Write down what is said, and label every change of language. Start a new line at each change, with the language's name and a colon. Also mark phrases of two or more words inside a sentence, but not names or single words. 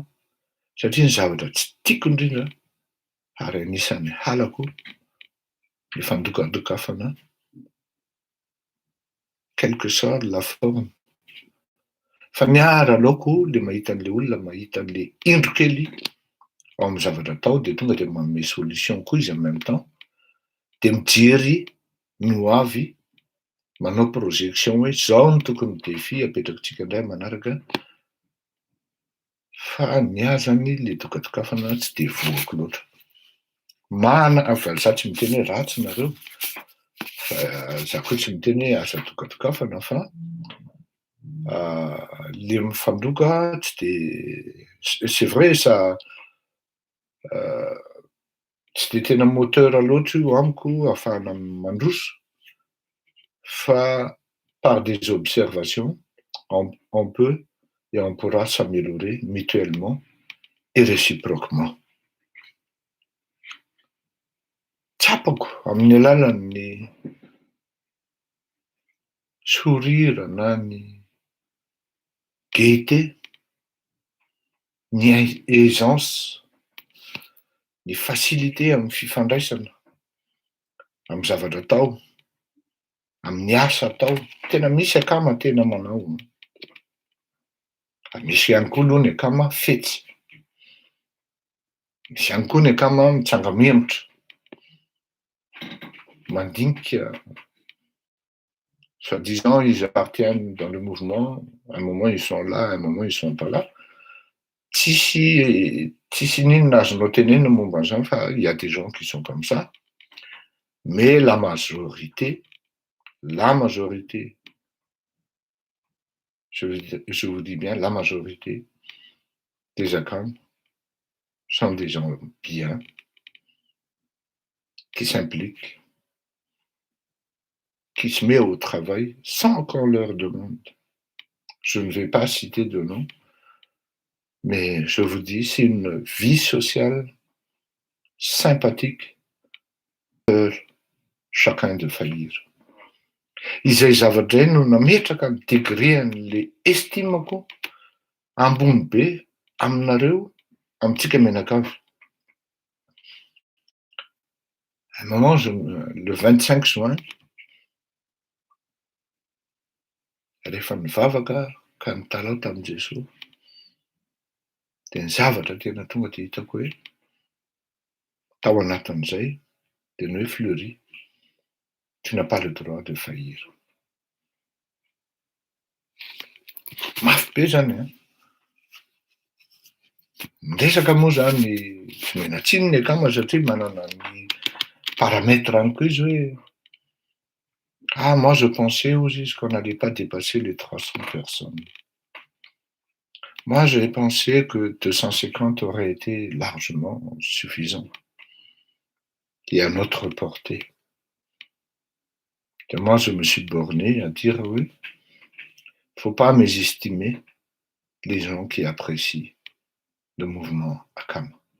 Malagasy: Satria ny zavatra tsy tiako indrindra ary anisan'ny halako ny fandokadokafana,
French: quelle que soit la forme.
Malagasy: Fa miara aloako le mahita an'le olona mahita an'le indro kely ao amin'ny zavatra atao de tonga de manome solution koa izy
French: en même temps,
Malagasy: de mijery no avy manao projection hoe zao no tokony défi apetrakintsika indray manaraka. Fa niazany le dokadokafana tsy de voako loatra. Za tsy miteny hoe ratsy nareo, fa za koa tsy miteny hoe asa dokadokafana fa le mifandoka tsy de
French: c'est vrai ça
Malagasy: tsy de tena moteur loatra io amiko ahafahana mandroso, fa
French: par des observations on peut et on pourra s'améliorer mutuellement et réciproquement.
Malagasy: Tsapako amin'ny alalan'ny sourire na ny gaieté, ny aisance, ny facilité amin'ny fifandraisana, amin'ny zavatra atao, amin'ny asa atao, tena misy akama tena manao. Misy ihany koa aloha ny akama fetsy. Misy ihany koa ny akama mitsanga memotra. Mandinika,
French: soi-disant ils appartiennent dans le mouvement, à un moment ils sont là, à un moment ils sont pas là.
Malagasy: Tsisy n'inona azonao tenena momba an'izany fa
French: il y a des gens qui sont comme ça, mais la majorité, je vous dis bien la majorité des ACAM sont des gens bien, qui s'impliquent, qui se mettent au travail sans qu'on leur demande. Je ne vais pas citer de nom, mais je vous dis, c'est une vie sociale sympathique, chacun de faillir.
Malagasy: Izay zavatra no nametraka ny degréan'le estimako ambony be aminareo, amintsika menakavy.
French: À un moment, le 25 juin,
Malagasy: rehefa nivavaka ka nitalao tamin'i Jesosy, de ny zavatra tena tonga de hitako hoe tao anatin'izay de ny hoe Fleury,
French: tu n'as pas le droit de faillir.
Malagasy: Mafy be zany a. Miresaka moa zany tsy menatsiny ny akama satria manana ny paramètre any koa izy hoe
French: moi je pensais aussi qu'on n'allait pas dépasser les 300 personnes. Moi j'ai pensé que 250 aurait été largement suffisant et à notre portée. Et moi je me suis borné à dire oui, faut pas mésestimer les gens qui apprécient le mouvement ACAM.